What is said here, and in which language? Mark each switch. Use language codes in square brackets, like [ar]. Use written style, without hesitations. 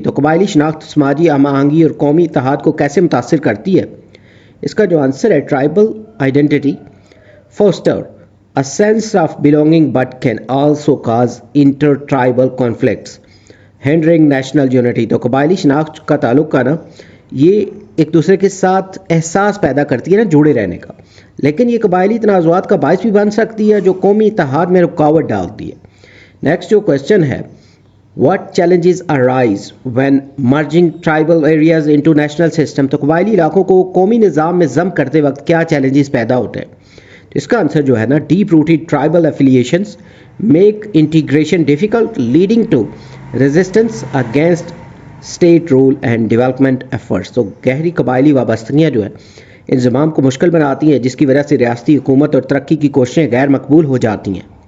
[ur] تو قبائلی شناخت سماجی ہم آہنگی اور قومی اتحاد کو کیسے متاثر کرتی ہے؟ اس کا جو آنسر ہے [en] Tribal identity foster a sense of belonging but can also cause inter-tribal conflicts hindering national unity. [ur] تو قبائلی شناخت کا تعلق کا نا یہ ایک دوسرے کے ساتھ احساس پیدا کرتی ہے نا جڑے رہنے کا، لیکن یہ قبائلی تنازعات کا باعث بھی بن سکتی ہے جو قومی اتحاد میں رکاوٹ ڈالتی ہے. [en] Next جو question ہے what challenges arise when merging tribal areas into national system. [ur] تو قبائلی علاقوں کو قومی نظام میں ضم کرتے وقت کیا چیلنجز پیدا ہوتے ہیں؟ اس کا آنسر جو ہے نا [en] Deep rooted tribal affiliations make integration difficult leading to resistance against state rule and development efforts. [ur] تو گہری قبائلی وابستگیاں جو ہے انضمام کو مشکل بناتی ہیں جس کی وجہ سے ریاستی حکومت اور ترقی کی کوششیں غیر مقبول ہو جاتی ہیں.